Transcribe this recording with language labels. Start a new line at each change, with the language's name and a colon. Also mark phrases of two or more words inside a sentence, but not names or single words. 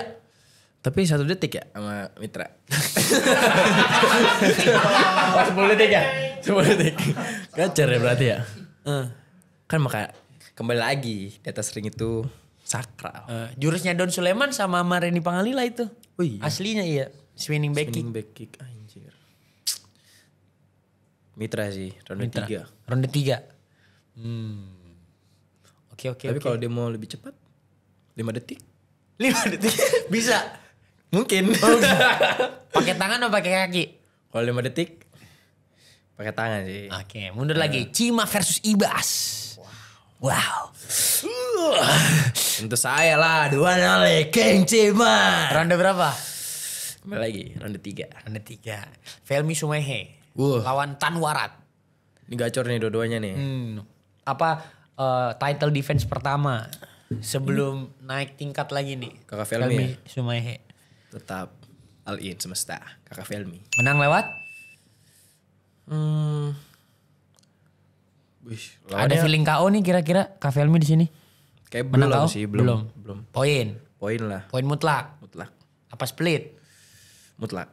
Indonesian: Tapi 1 detik ya sama Mitra. 10 detik ya? 10 detik. Gacor ya berarti ya. Kan maka kembali lagi di atas ring itu sakral. Jurusnya Don Sulaiman sama Mareni Pangalila itu. Oh iya. Aslinya iya.
English: Swinging back kick. Spinning back kick
Indonesian: anjir. Mitra sih ronde 3. Ronde 3. Oke. Tapi kalau dia mau lebih cepat 5 detik 5 detik. Bisa. mungkin. Pakai tangan atau pakai kaki? Kalau 5 detik pakai tangan sih. Oke, mundur lagi. Cima versus Ibas. Wow. Tentu saya lah dua oleh King Cima. Ronde berapa? Kembali lagi ronde 3. Ronde 3. Felmi Sumehe lawan Tan Warat. Ini gacor nih dua-duanya nih. Apa
English: title defense
Indonesian: pertama sebelum naik tingkat lagi nih? Kakak Felmi ya? Sumehe. Tetap
English: all in
Indonesian: semesta Kakak Felmi. Menang lewat? Wih, Ada feeling KO nih kira-kira Kak Felmi di sini? kayak Menang belum KO? sih, belum. Poin. Poin lah, Poin mutlak. mutlak. Apa split? Mutlak.